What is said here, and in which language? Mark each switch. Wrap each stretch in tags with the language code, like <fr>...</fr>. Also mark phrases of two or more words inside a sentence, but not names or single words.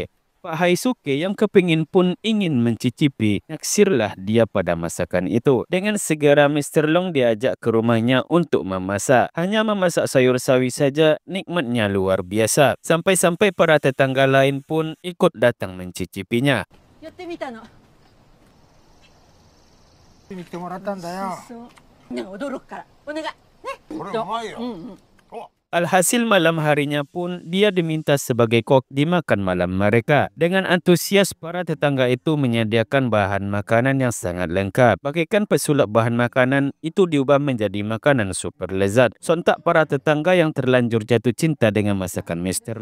<id>Pak Haisuke yang kepingin pun ingin mencicipi, naksirlah dia pada masakan itu. Dengan segera Mr. Long diajak ke rumahnya untuk memasak. Hanya memasak sayur sawi saja nikmatnya luar biasa. Sampai-sampai para tetangga lain pun ikut datang mencicipinya.</id> <ja>やってみたの。見てもらったんだよ。そう。ね、驚くから。お願い。ね。これうまいよ。お</ja> <id>Alhasil malam harinya pun dia diminta sebagai kok di makan malam mereka. Dengan antusias para tetangga itu menyediakan bahan makanan yang sangat lengkap. Bagaikan pesulap bahan makanan itu diubah menjadi makanan super lezat. Sontak para tetangga yang terlanjur jatuh cinta dengan masakan Mr.</id>